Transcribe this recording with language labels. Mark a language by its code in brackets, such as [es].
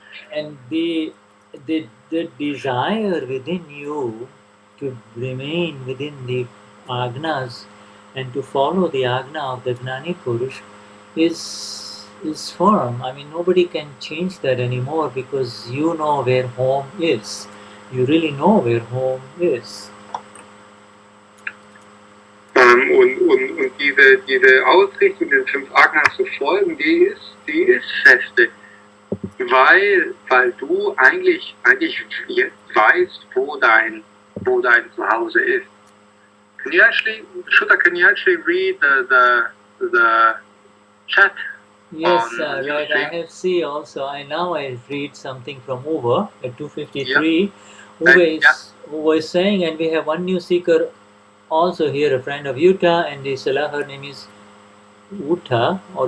[en] And the desire within you to remain within the Agnas and to follow the Agna of the Gnani Purush is firm. I mean, nobody can change that anymore because you know where home is. You really know where home is. [de] Und diese Ausrichtung, den 5 Agnas zu folgen, die ist feste. Weil du eigentlich jetzt weißt, wo dein Zuhause ist. [en] Shuddha, can you actually read the chat? Yes, right. I have seen also. Now I read something from Uwe at 253. Yeah. Uwe is saying, and we have one new seeker also here, a friend of Utah, and her name is Uta.